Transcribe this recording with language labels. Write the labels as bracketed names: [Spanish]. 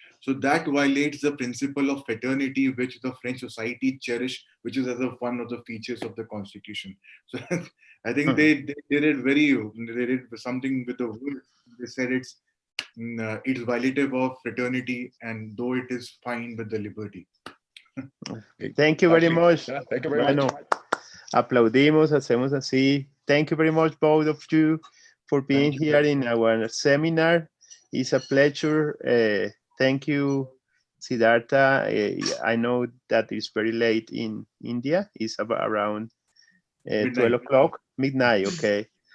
[English] So that violates the principle of fraternity, which the French society cherish, which is as one of the features of the constitution. So I think they did something with the word. They said it's violative of fraternity, and though it is fine with the liberty. Thank you very much. Thank you very much. [Spanish] Aplaudimos, hacemos así. [English] Thank you very much, both of you, for being here in our seminar. It's a pleasure. Thank you, Siddhartha. I know that it's very late in India. It's about around 12 o'clock, midnight, okay.